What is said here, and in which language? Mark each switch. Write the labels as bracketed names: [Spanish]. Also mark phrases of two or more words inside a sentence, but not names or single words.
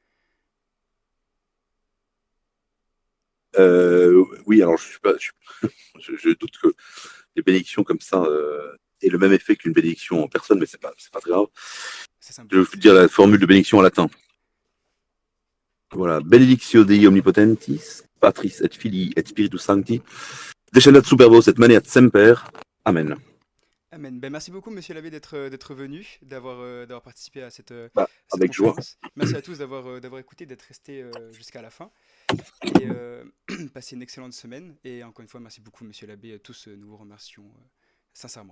[French] Oui, alors je doute que les bénédictions comme ça aient le même effet qu'une bénédiction en personne, mais c'est pas très grave. C'est Je vais vous symbolique. dire la formule de bénédiction en latin. Voilà, [Latin] benedictio Dei omnipotentis, Patris et Filii et Spiritus Sancti, descendat super vos et maneat semper. Amen. Amen. [French] Ben, merci beaucoup, monsieur l'abbé, d'être venu, d'avoir participé Bah, à cette avec joie. conférence. Merci à tous d'avoir écouté, d'être restés jusqu'à la fin. Et passez une excellente semaine. Et encore une fois, merci beaucoup, monsieur l'abbé. Tous, nous vous remercions sincèrement.